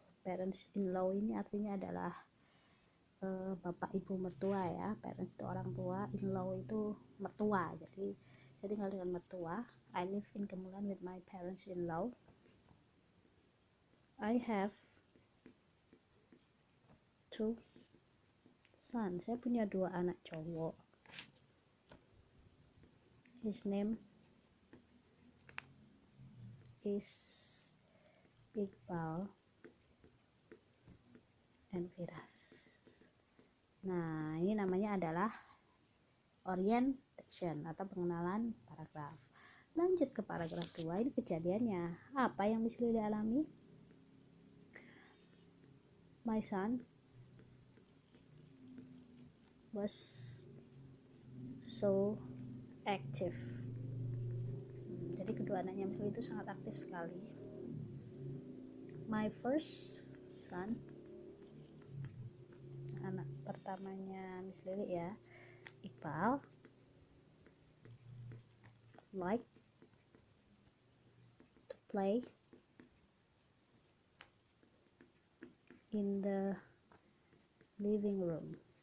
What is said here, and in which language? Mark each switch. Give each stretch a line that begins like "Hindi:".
Indonesian: Parents in law ini artinya adalah bapak ibu mertua ya. Parents itu orang tua, in law itu mertua. Jadi saya tinggal dengan mertua.
English: I live in Kemulan with my parents in law. I have 2 sons.
Indonesian: Saya punya 2 anak cowok.
English: His name is Iqbal and Firas.
Indonesian: Nah, ini namanya adalah orientation atau pengenalan paragraf. Lanjut ke paragraf 2. Ini kejadiannya. Apa yang Miss Lily alami?
English: My son was so active.
Indonesian: Jadi kedua anaknya Miss Lily itu sangat aktif sekali.
English: My first son,
Indonesian: anak pertamanya Miss Lily ya,
English: Iqbal, like to play in the living room.